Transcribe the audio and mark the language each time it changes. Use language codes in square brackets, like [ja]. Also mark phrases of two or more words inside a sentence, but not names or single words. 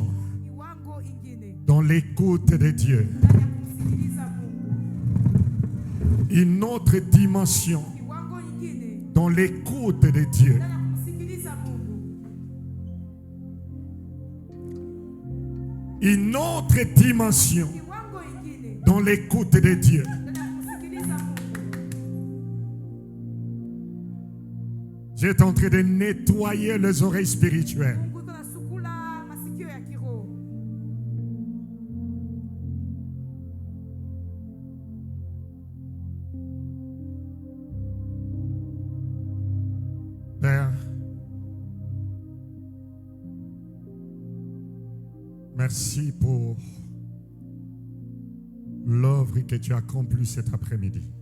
[sw] Kiwango ingine [fr] dans l'écoute de Dieu. [sw] ndani ya kumsikiliza Mungu. [fr] Une autre dimension [sw] Kiwango ingine [fr] dans l'écoute de Dieu. [sw] ndani ya kumsikiliza Mungu. [fr] Une autre dimension [sw] Kiwango ingine [fr] dans l'écoute de Dieu. [sw] ndani ya kumsikiliza Mungu. [fr] J'étais en train de nettoyer les oreilles spirituelles. [sw] Mungu iko nasukula masikio ya kiroho. [fr] Père, merci pour l'œuvre que tu as accomplie cet après-midi.